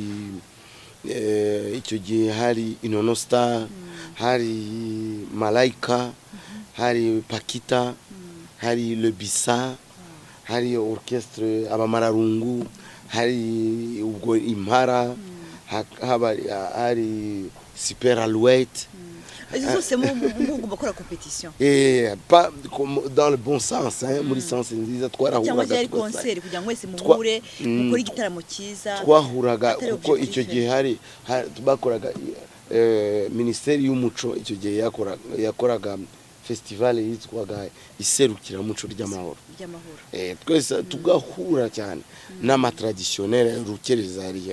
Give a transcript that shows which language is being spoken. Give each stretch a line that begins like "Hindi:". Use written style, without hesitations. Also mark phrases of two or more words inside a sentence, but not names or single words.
Kinyarwanda: icyo gihe hari Inono Star hari Malaika hari Pakita hari Le Bissa hari orchestre abamararungu hari ubwo impara hari Super Alouette zose mu bakora competition
French: pas dans le bon sens
Kinyarwanda: muri sens nziza twarahuraga cyangwa concert kugira ngo wese muhure mukora igitaramo cyiza twahuraga kuko icyo gihe hari bakoraga ministeri y'umuco icyo gihe yakoraga festival yitwaga iserukiramuco ry'amahoro twese tugahura cyane n'ama traditionnel rukereza yari